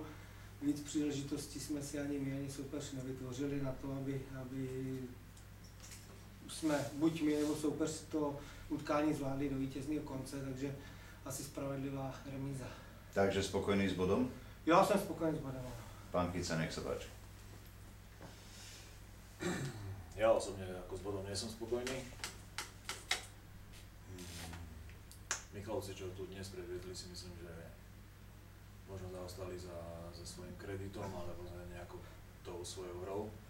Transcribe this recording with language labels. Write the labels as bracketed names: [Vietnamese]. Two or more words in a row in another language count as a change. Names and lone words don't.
[Czech] Víc příležitostí jsme si ani my, ani soupeř nevytvořili na to, aby jsme buď my nebo soupeř to utkání zvládli do vítězného konce, takže asi spravedlivá remíza. [Slovak] Takže spokojný s bodom? [Czech] Já jsem spokojený s bodem. [Slovak] Pán Kica, nech sa páči. Ja osobne ako s bodom nie som spokojný. Michalovci, čo tu dnes predviedli, si myslím, že možno zaostali za svojím kreditom alebo za nejakou tou svojou hrou.